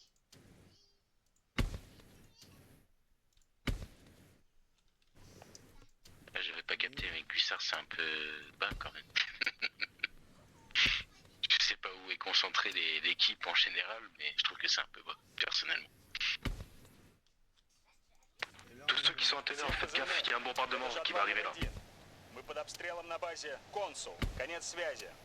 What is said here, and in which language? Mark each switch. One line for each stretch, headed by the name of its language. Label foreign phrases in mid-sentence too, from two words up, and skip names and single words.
French: J'avais pas capté, mais Gussard c'est un peu bas quand même. Je sais pas où est concentrée l'équipe en général, mais je trouve que c'est un peu bas, personnellement. Et là, Tous ceux qui sont en teneur, faites gaffe, il y a un bombardement
Russian: Это
French: qui va arriver là.
Russian: Жатва 01. Мы под обстрелом на базе Консул. Конец связи.